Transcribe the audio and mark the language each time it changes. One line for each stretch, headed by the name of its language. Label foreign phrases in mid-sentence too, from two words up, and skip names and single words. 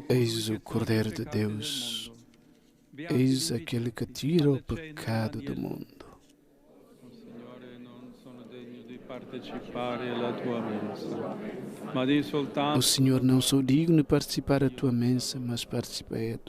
Portuguese: Eis o Cordeiro de Deus, eis aquele que tira o pecado do mundo.
Italian: Signore, non sono degno di partecipare alla tua mensa, ma di soltanto...
Portuguese: O Senhor, não sou digno de participar da tua mensa, mas participei a tu.